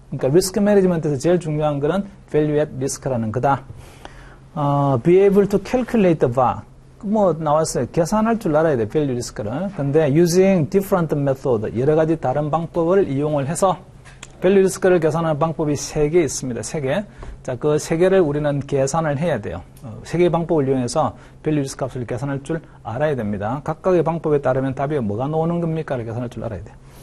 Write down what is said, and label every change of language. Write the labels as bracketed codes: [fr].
[ko] 그러니까 리스크 매니지먼트에서 제일 중요한 거는 value at risk라는 거다. [en] Be able to calculate the VAR. [ko] 뭐 나왔어요. 계산할 줄 알아야 돼, value risk를. 근데 [en] using different method, [ko] 여러 가지 다른 방법을 이용을 해서 value risk를 계산하는 방법이 3개 있습니다. 3개. 자, 그 3개를 우리는 계산을 해야 돼요. 3개의 방법을 이용해서 value risk 값을 계산할 줄 알아야 됩니다. 각각의 방법에 따르면 답이 뭐가 나오는 겁니까? 를 계산할 줄 알아야 돼요.